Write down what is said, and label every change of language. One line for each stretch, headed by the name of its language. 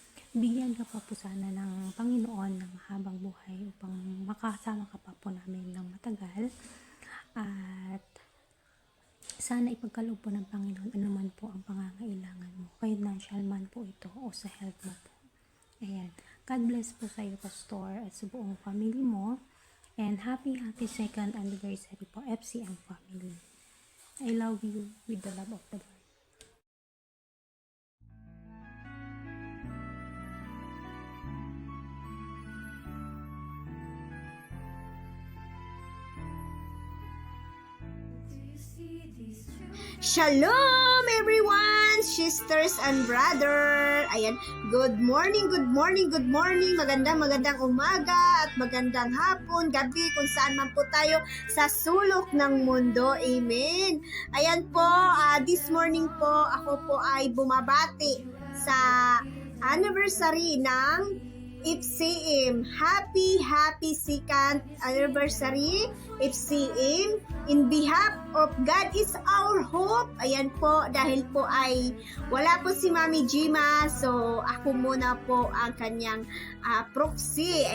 Filipino: bigyan ka pa po sana ng Panginoon ng habang buhay upang makasama ka pa po namin ng matagal. At sana ipagkaloob po ng Panginoon anuman po ang pangangailangan mo, financial man po ito o sa health mo po. Ayan.
English: God bless
Filipino: po sa iyo, Pastor, at sa buong family mo.
English: And happy second anniversary po, FCM family. I love you with the love of the Lord. Shalom everyone, sisters and brother.
Filipino: Ayan,
English: good morning, good morning, good morning.
Filipino: Magandang umaga at magandang hapon, gabi kung saan man po tayo sa sulok ng mundo. Amen. Ayan po,
English: this morning
Filipino: po ako po ay bumabati sa anniversary ng FCM.
English: Happy second anniversary FCM. In behalf of God is our hope.
Filipino: Ayan po, dahil po ay wala po si Mami Gima, so ako muna po ang kanyang proxy.